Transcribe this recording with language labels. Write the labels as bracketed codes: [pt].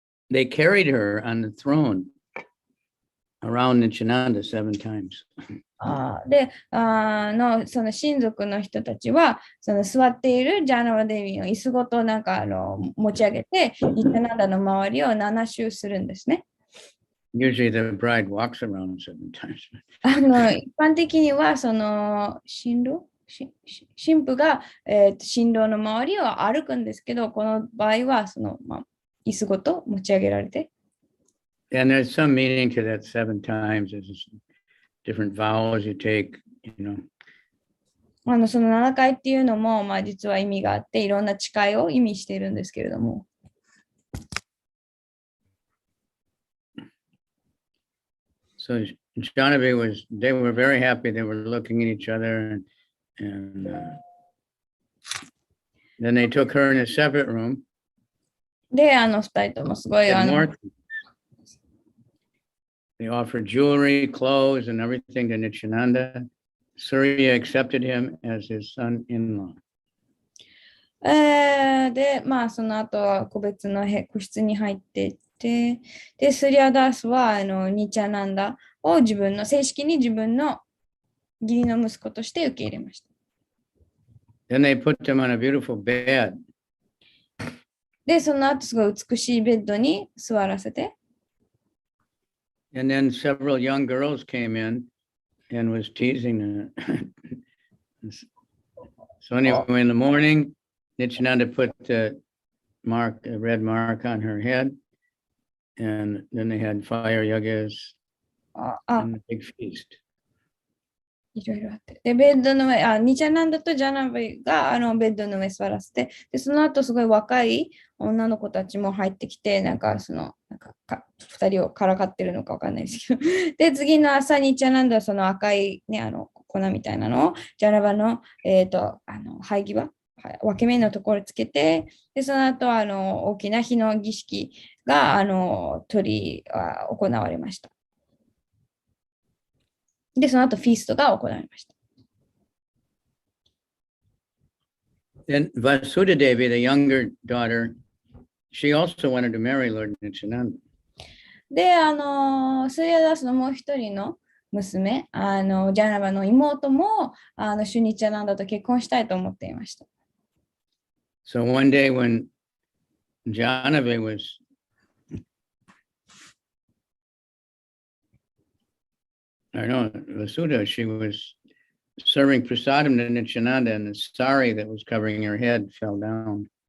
[en] They carried her on the throne around Nityananda 7 times. [ja] で、その親族の人たちは、その座っているジャナワデビーの椅子ごとなんか持ち上げて、ニチャナンダの周りを7周するんですね。 [en] Usually the bride walks around 7 times. [ja] 一般的には、その新婦が、新郎の周りを歩くんですけど、この場合は、椅子ごと持ち上げられて。 [en] And there's some meaning to that 7 times. There's different vows you take, [ja] その7回っていうのも、まあ、実は意味があって、いろんな誓いを意味しているんですけれども。 [en] So Janavi they were very happy. They were looking at each other, and then they took her in a separate room. [ja] で、2人ともすごい [en] They offered jewelry, clothes, and everything to Nityananda. Surya accepted him as his son-in-law. [ja] で、まあ、その後は個別の個室に入っていって、で、スリアダースはニチャナンダを正式に自分の義理の息子として受け入れました。 [en] Then they put him on a beautiful bed. [ja] で、その後すごい美しいベッドに座らせて。 [en] And then several young girls came in and was teasing her. So anyway, in the morning, Nityananda put a red mark on her head, and then they had fire yagas and a big feast. [ja] いろいろあって。で、ベッドの上、ニチャナンダとジャナビがベッドの上座らせて、で、その後すごい若い女の子たちも入ってきて、なんか2人をからかってるのかわかんないですけど、で、次の朝、ニチャナンダはその赤い、ね、粉みたいなのを、ジャナバの、灰際、分け目のところにつけて、で、その後、大きな火の儀式が、行われました。で、その後、フィーストが行われました。 [en] Then Vasudha Devi, the younger daughter, she also wanted to marry Lord Nityananda. [ja] で、スリアダースのもう一人の娘、ジャナバの妹も、シュニチャナンダと結婚したいと思っていました。 [en] So one day when Janavi was Vasudha, she was serving prasadam to Nityananda, and the sari that was covering her head fell down.